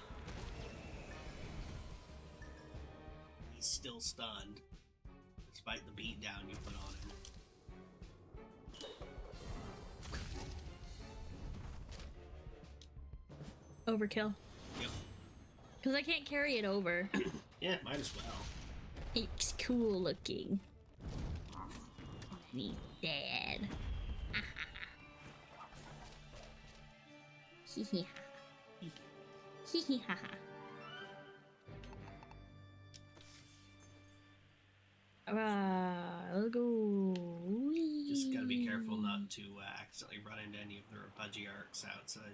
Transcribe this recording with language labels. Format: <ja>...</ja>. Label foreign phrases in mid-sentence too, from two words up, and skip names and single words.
<en>He's still stunned, despite the beatdown you put on him. Overkill. Yep. Because I can't carry it over. Yeah, might as well. It's cool looking. And he's dead. Hee hee ha. Hee hee ha ha. Let's go. Whee. Just gotta be careful not to accidentally run into any of the Rapudgy arcs outside.</en>